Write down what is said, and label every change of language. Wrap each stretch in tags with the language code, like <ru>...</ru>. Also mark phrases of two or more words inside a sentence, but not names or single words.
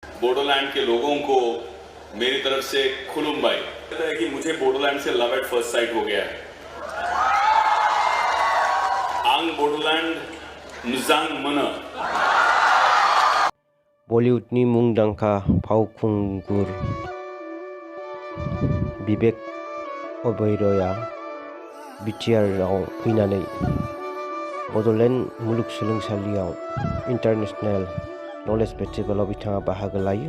<hi>बोडोलैंड के लोगों को मेरी तरफ से खुलुम भाई कहता है कि मुझे बोडोलैंड से</hi> <en>love at first sight</en> <hi>हो गया है।</hi> <brx>आंग बोडोलैंड नुजांग मन। बलिउडनि मुंदांखा फावखुंगुर बिबेक अबेरयआ बिटिआरआव फैनानै बड'लेण्ड मुलुगसोलोंसालियाव इन्टारनेशनेल नलेज फेस्टिभेलाव बिथाङा बाहागो लायो</brx>